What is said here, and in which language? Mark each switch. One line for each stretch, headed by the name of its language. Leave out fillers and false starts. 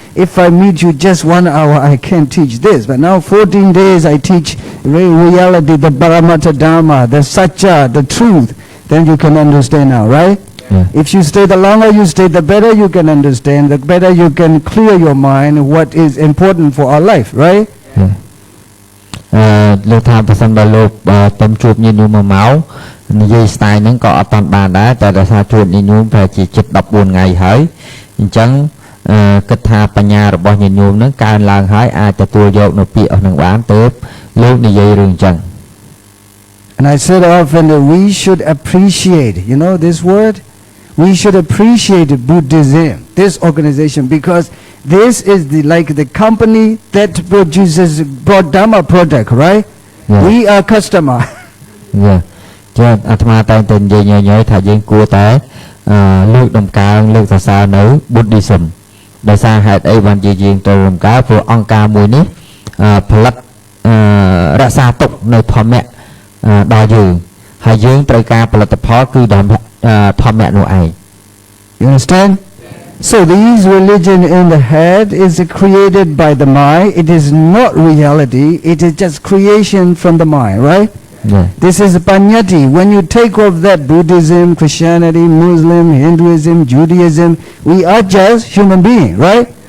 English: If I meet you just 1 hour, I can't teach this. But now 14 days I teach reality, the Paramattha Dharma, the Satya, the truth. Then you can understand now, right? Yeah. If you stay, the longer you stay, the better you can understand, the better you can clear your mind what is important for our life, right?
Khmer: លោកថាប្រសិនបើលោកទៅជួបញាតិញោម1ម៉ោងនិយាយស្ទាយហ្នឹងក៏អត់តាន់បានដែរតែដោយសារជួបញាតិញោមប្រហែលជាជិត14ថ្ងៃហើយអញ្ចឹងគិតថាបញ្ញារបស់ញាតិញោមហ្នឹងកើនឡើងហើយអាចទទួលយកនៅពាក្យអស់ហ្នឹងបានទើបលោកនិយាយរឿងអញ្ចឹង
English: And I said often that we should appreciate, you know this word? We should appreciate Buddhism, this organization, because this is like the company that produces Dhamma product, right? Yeah. We are customer. Yeah.
Khmer: ចាអាត្មាតែងតែនិយាយញយថាយើងគួរតែលើកដំកើងលើកសរសើរនៅ Buddhism ដោយសារហេតុអីបានជាយើងត្រូវដំកើងព្រោះអង្គការមួយនេះផលិត រក្សាទុកនៅធម្មៈដល់យើងហើយយើងត្រូវការផលិតផលគឺធម្មៈនោះឯង
English: You understand? So these religion in the head is created by the mind. It is not reality. It is just creation from the mind, right? Yeah. This is Panyati. When you take off that Buddhism, Christianity, Muslim, Hinduism, Judaism, we are just human beings, right?